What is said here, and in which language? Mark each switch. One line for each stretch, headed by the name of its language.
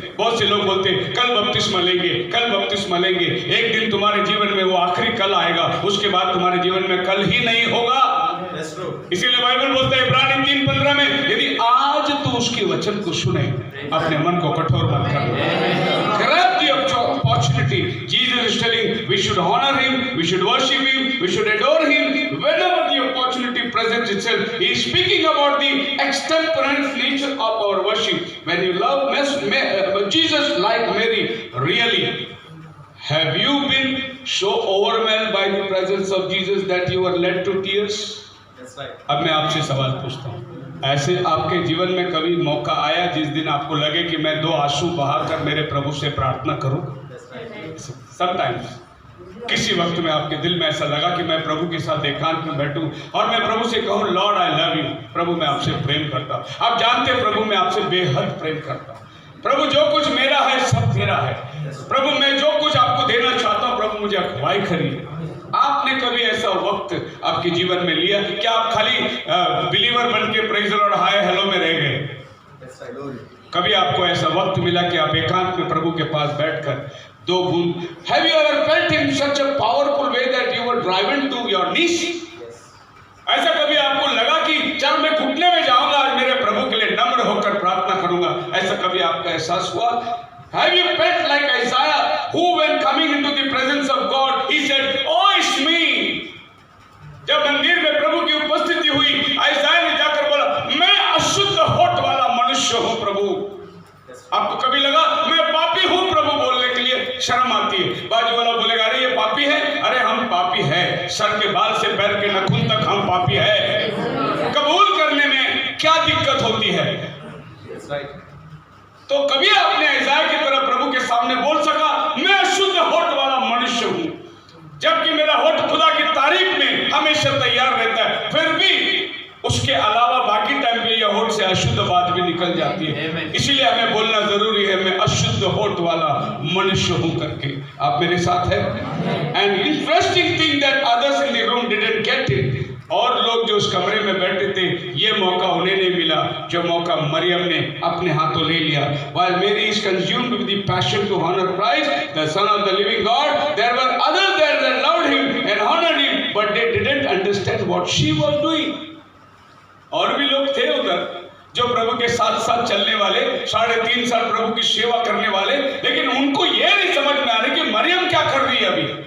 Hindi: बहुत से लोग बोलते कल बपतिस्मा लेंगे, कल बपतिस्मा लेंगे। एक दिन तुम्हारे जीवन में वो आखिरी कल आएगा, उसके बाद तुम्हारे जीवन में कल ही नहीं होगा। इसीलिए बाइबल बोलता है इब्रानी 3:15 में यदि आज तो उसके वचन को सुने, अपने मन को कठोर मत करना।
English: Grab the opportunity. Jesus is telling we should honor him, we should worship him, we should adore him whenever the opportunity presents itself. He is speaking about the extemporaneous nature of our worship. When you love Jesus like Mary, really, have you been so overwhelmed by the presence of Jesus that you were led to tears?
Hindi: अब मैं आपसे सवाल पूछता हूँ, ऐसे आपके जीवन में कभी मौका आया जिस दिन आपको लगे कि मैं 2 आंसू बहाकर मेरे प्रभु से प्रार्थना करूं? समटाइम्स किसी वक्त में आपके दिल में ऐसा लगा कि मैं प्रभु के साथ एकांत में बैठूं और मैं प्रभु से कहूं
English: Lord I love you,
Hindi: प्रभु मैं आपसे प्रेम करता हूं। आप जानते हैं प्रभु मैं आपसे बेहद प्रेम करता हूं। प्रभु जो कुछ मेरा है सब तेरा है। प्रभु मैं जो कुछ आपको देना चाहता हूं, प्रभु मुझे अखवाई करिए। आपने कभी ऐसा वक्त आपके जीवन में लिया? क्या आप खाली बिलीवर बन के प्रेज और हाय हेलो में रह गए? कभी आपको ऐसा वक्त मिला कि आप एकांत में प्रभु के पास बैठकर 2 बूंद,
English: have you ever felt in such a powerful way that you were driven to your knees?
Hindi: ऐसा कभी आपको लगा कि चल मैं घुटने में जाऊंगा, आज मेरे प्रभु के लिए नम्र होकर प्रार्थना करूंगा? ऐसा कभी आपका एहसास हुआ?
English: Have you felt like Isaiah, who when coming into the presence of God, he said, "Oh, it's me."
Hindi: जब मंदिर में प्रभु की उपस्थिति हुई, आइसाया ने जाकर बोला, मैं अशुद्ध होठ वाला मनुष्य हूँ प्रभु। आपको कभी लगा मैं पापी हूँ प्रभु बोलने के लिए शर्म आती है? बाजू वाला बोलेगा अरे ये पापी है, अरे हम पापी है, सर के बाल से पैर के नाखून तक हम पापी है। कबूल करने में क्या दिक्कत होती है? तो कभी आपने आइसाया की तरह प्रभु के सामने बोल सका मैं अशुद्ध होठ वाला मनुष्य हूं, जबकि मेरा होठ खुदा की तारीफ में हमेशा तैयार रहता है, फिर भी उसके अलावा बाकी टाइम पे यह होठ से अशुद्ध बात भी निकल जाती है। इसीलिए हमें बोलना जरूरी है मैं अशुद्ध होठ वाला मनुष्य हूं करके। आप मेरे साथ हैं?
English: And interesting thing that others in the room didn't get it.
Hindi: और लोग जो उस कमरे में बैठे थे, ये मौका उन्हें नहीं मिला जो मौका मरियम ने अपने हाथों ले लिया।
English: While Mary is consumed with the passion to honor Christ, the Son of the living God, there were others there that loved him and honored him, but they didn't understand what she was doing.
Hindi: और भी लोग थे उधर जो प्रभु के साथ साथ चलने वाले, 3.5 साल प्रभु की सेवा करने वाले, लेकिन उनको ये नहीं समझ में आ रही कि मरियम क्या कर रही है अभी।